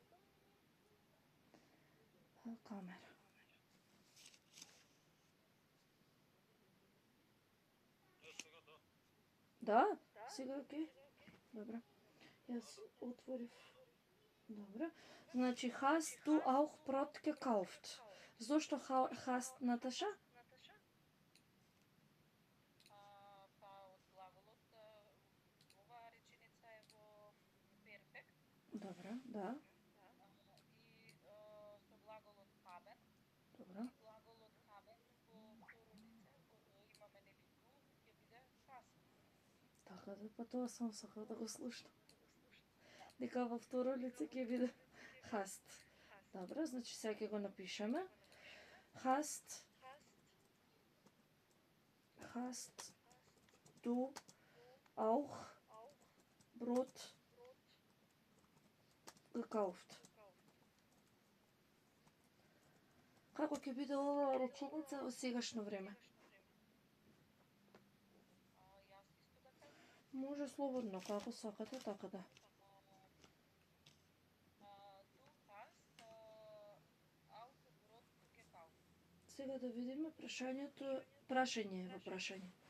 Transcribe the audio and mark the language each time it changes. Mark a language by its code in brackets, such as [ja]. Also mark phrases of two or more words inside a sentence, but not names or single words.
[mk] Камера. Да, сега окей. Добре. Јас отворив. Добре. Значи, [de] hast du auch Brot gekauft? [mk] Зошто hast, Наташа? Добре, да. Добре. Така да, па тоа сам сакав да го слушнам. Дека во второ лице ќе биде hast. Добре, значи сега ќе го напишеме. [de] Hast du auch Brot gekauft? [mk] Како ќе биде ова реченица во сегашно време? Може слободно, како сакате, така да. Сега да видиме прашањето, прашање е во прашање.